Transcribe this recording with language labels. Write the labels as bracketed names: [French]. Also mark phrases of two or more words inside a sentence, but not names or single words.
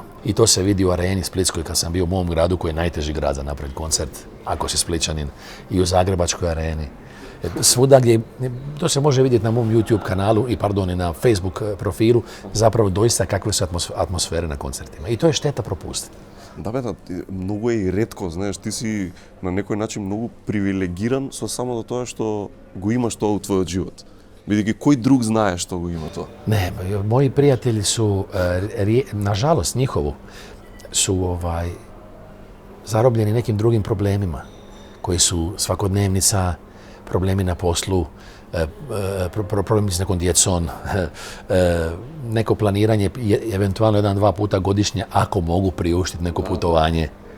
[Croatian] I to se vidi u areni Splitskoj kad sam bio u mom gradu koji je najteži grad za napraviti koncert, ako si Splićanin, i u Zagrebačkoj areni. Svuda gdje, to se može vidjeti na mom YouTube kanalu i na Facebook profilu, zapravo doista kakve su atmosfere na koncertima. I to je šteta propustiti. [Macedonian] Да бе, многу е и ретко, знаеш, ти си на некој начин многу привилегиран со само до тоа што го имаш тоа у твојот живот. Бидејќи кој друг знае што го има тоа? [Croatian] Ne, moji prijatelji su, nažalost njihovu, su zarobljeni nekim drugim problemima, koji su svakodnevnica, problemi na poslu, problemi s nekom djecom, neko planiranje, eventualno 1-2 puta godišnje, ako mogu priuštiti neko putovanje.